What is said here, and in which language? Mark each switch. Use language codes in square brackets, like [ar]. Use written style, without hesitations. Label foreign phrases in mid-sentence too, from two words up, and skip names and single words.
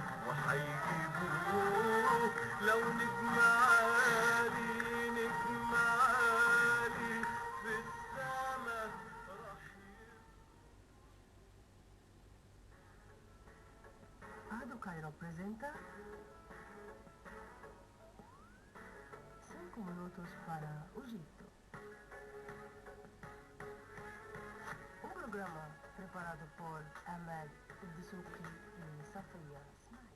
[ar] وهيجيبوه لو نجم عالي نجم عالي في السما راح [pt] Ado Cairo apresenta 5 minutos para o Egito. Um programa preparado por Ahmed Disuki e Safia Smile.